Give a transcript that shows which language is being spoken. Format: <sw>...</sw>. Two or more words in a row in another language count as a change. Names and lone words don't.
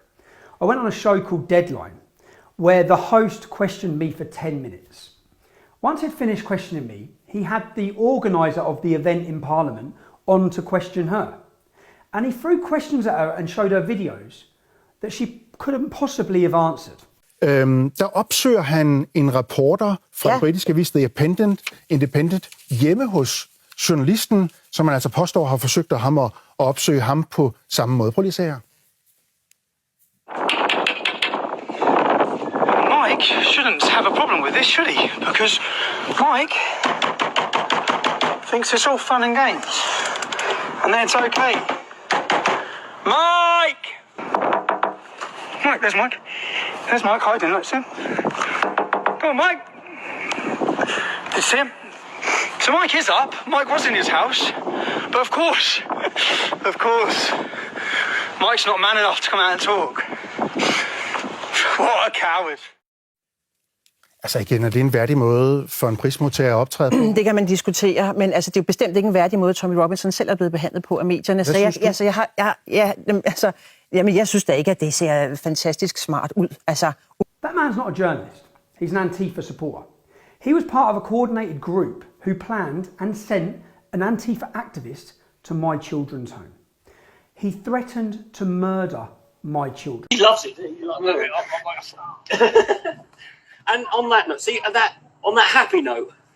<en>I went on a show called Deadline, where the host questioned me for 10 minutes. Once he'd finished questioning me, he had the organiser of the event in Parliament on to question her. And he threw questions at her and showed her videos that she couldn't possibly have answered.</en> <da>Der opsøger han en reporter fra den britiske avis The Independent hjemme hos journalisten, som man altså påstår har forsøgt at opsøge ham på samme måde. Prøv lige at se her.</da> <en>Mike shouldn't have a problem with this, should he? Because Mike thinks it's all fun and games. And then it's okay. Mike! Mike, there's Mike. There's Mike hiding, let's see him. Come on, Mike. Did you see him? So Mike is up. Mike was in his house. But of course, Mike's not man enough to come out and talk. What a coward.</en> <da>Altså igen, er det en værdig måde for en prismodtager at optræde på? Det kan man diskutere, men altså, det er jo bestemt ikke en værdig måde, Tommy Robinson selv er blevet behandlet på af medierne. Jeg synes da ikke, at det ser fantastisk smart ud. Altså.</da> <en>That man's not a journalist. He's an Antifa supporter. He was part of a coordinated group who planned and sent an Antifa activist to my children's home. He threatened to murder my children. He loves it. And on that note, on that happy note.</en>